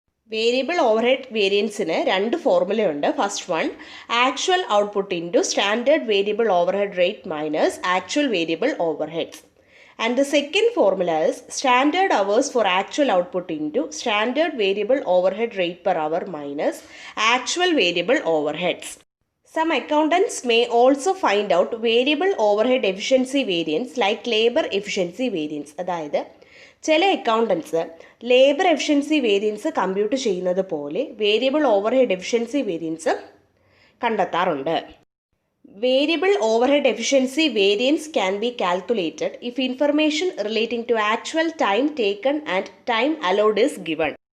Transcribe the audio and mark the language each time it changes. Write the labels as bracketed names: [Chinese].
[Malayalam] Variable overhead വേരിയൻസിന് രണ്ട് ഫോർമുലയുണ്ട്. [English] First one actual output into standard variable overhead rate minus actual variable overheads. And the second formula is standard hours for actual output into standard variable overhead rate per hour minus actual variable overheads. Some accountants may also find out variable overhead efficiency variance like labor efficiency variance. [Malayalam] അതായത് ചില accountants labour efficiency variance compute ചെയ്യുന്നത് പോലെ variable overhead efficiency variance കണ്ടെത്താറുണ്ട്. [English] Variable overhead efficiency variance can be calculated if information relating to actual time taken and time allowed is given.